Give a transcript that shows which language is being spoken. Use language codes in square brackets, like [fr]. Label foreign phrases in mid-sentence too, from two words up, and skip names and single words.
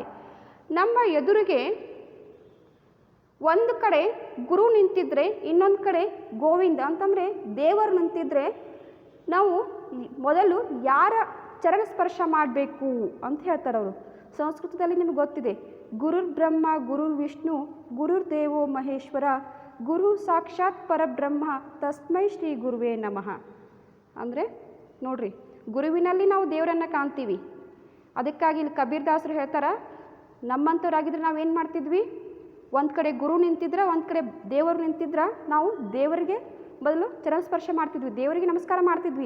[kn] ನಮ್ಮ ಎದುರಿಗೆ ಒಂದು ಕಡೆ ಗುರು ನಿಂತಿದ್ರೆ, ಇನ್ನೊಂದು ಕಡೆ ಗೋವಿಂದ ಅಂತಂದರೆ ದೇವರು ನಿಂತಿದ್ರೆ, ನಾವು ಮೊದಲು ಯಾರ ಚರಣ ಸ್ಪರ್ಶ ಮಾಡಬೇಕು ಅಂತ ಹೇಳ್ತಾರೆ ಅವರು. ಸಂಸ್ಕೃತದಲ್ಲಿ ನಿಮಗೆ ಗೊತ್ತಿದೆ, [sa] ಗುರುರ್ ಬ್ರಹ್ಮ ಗುರುರ್ ವಿಷ್ಣು ಗುರುರ್ ದೇವೋ ಮಹೇಶ್ವರ ಗುರು ಸಾಕ್ಷಾತ್ ಪರಬ್ರಹ್ಮ ತಸ್ಮೈ ಶ್ರೀ ಗುರುವೇ ನಮಃ. [kn] ಅಂದರೆ ನೋಡ್ರಿ, ಗುರುವಿನಲ್ಲಿ ನಾವು ದೇವರನ್ನು ಕಾಣ್ತೀವಿ. ಅದಕ್ಕಾಗಿ ಇಲ್ಲಿ ಕಬೀರ್ದಾಸರು ಹೇಳ್ತಾರೆ, ನಮ್ಮಂಥವ್ರಾಗಿದ್ರೆ ನಾವೇನು ಮಾಡ್ತಿದ್ವಿ, ಒಂದು ಕಡೆ ಗುರು ನಿಂತಿದ್ರೆ, ಒಂದು ಕಡೆ ದೇವರು ನಿಂತಿದ್ರೆ ನಾವು ದೇವರಿಗೆ ಮೊದಲು ಚರಣಸ್ಪರ್ಶ ಮಾಡ್ತಿದ್ವಿ, ದೇವರಿಗೆ ನಮಸ್ಕಾರ ಮಾಡ್ತಿದ್ವಿ.